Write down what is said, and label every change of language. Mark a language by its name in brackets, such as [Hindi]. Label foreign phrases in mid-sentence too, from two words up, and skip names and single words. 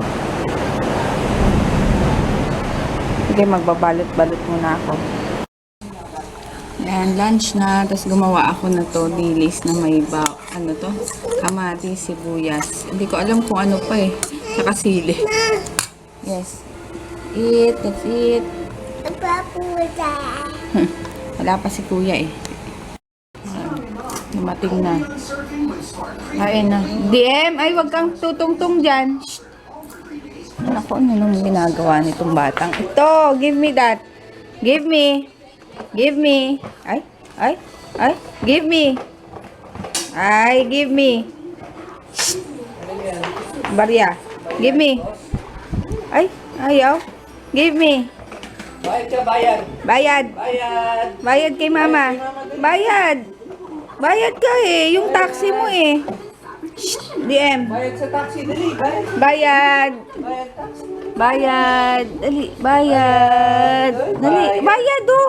[Filipino] Sige, magbabalot-balot muna ako. Ayan, lunch na. Tapos gumawa ako na to, dilis na may ano to? Kamatis, sibuyas. Hindi ko alam kung ano pa eh. Saka sili. [English] Yes. Eat, let's eat. [Filipino] Wala pa si kuya eh. Dumating na. Ayun na. DM, ay wag kang tutungtong dyan. Ako, ano nung ginagawa nitong batang ito? [English] Give me that. Give me. Give me. Ay. Give me. Ay, give me. Barya. Give me. [Filipino] Ay, ayaw. [English] Give me. [Filipino] Bayad ka, bayad. Bayad. Bayad. Bayad kay mama. Bayad. Bayad ka eh. Yung taxi mo eh. Shh, DM. Bayad sa taxi, dali. Bayad. Bayad. Bayad taxi. Bayad. Dali. Bayad. Dali. Bayad oh.